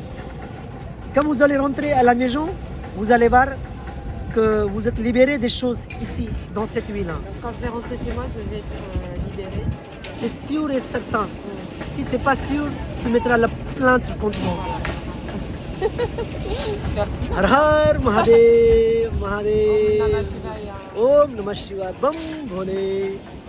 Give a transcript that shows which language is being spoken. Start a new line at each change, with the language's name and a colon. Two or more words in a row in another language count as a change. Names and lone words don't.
French: Quand vous allez rentrer à la maison, vous allez voir que vous êtes libéré des choses ici, dans cette huile. Donc, quand je vais rentrer chez moi, je vais être libérée. C'est sûr et certain. Si c'est pas sûr, tu mettras la plainte contre moi. Merci.
Hindi: Har Har Mahadev,
Sanskrit: Om Mahadev. Namah Shivaya. Om Namah Shivaya.
Hindi: Bam Bhole.